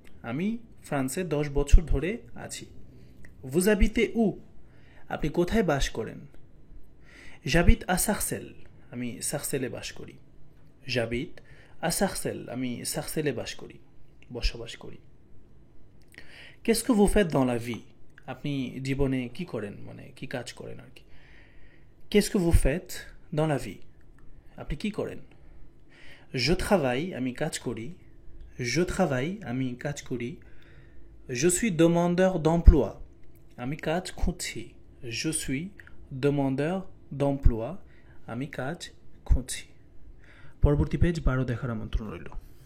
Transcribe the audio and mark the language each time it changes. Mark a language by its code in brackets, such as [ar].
[bn] আমি ফ্রান্সে 10 বছর ধরে আছি। [fr] Vous habitez où? [bn] আপনি কোথায় বাস করেন? [fr] J'habite à Sarcelles. [bn] আমি সার্সেলে বাস করি। [fr] J'habite à Sarcelles. [bn] আমি সার্সেলে বাস করি, বসবাস করি। [fr] Qu'est-ce que vous faites dans la vie? [bn] আপনি জীবনে কি করেন, মানে কি কাজ করেন আর কি। [fr] Qu'est-ce que vous faites dans la vie? [bn] আপনি কি করেন? [fr] Je travaille, [bn] আমি কাজ করি। Je travaille, আমি কাজ করি। [fr] Je suis demandeur d'emploi. [bn] আমি কাজ খুঁজছি। [fr] Je suis demandeur d'emploi. [bn] আমি কাজ খুঁজছি। পরবর্তী পেজ 12 দেখার আমন্ত্রণ রইল।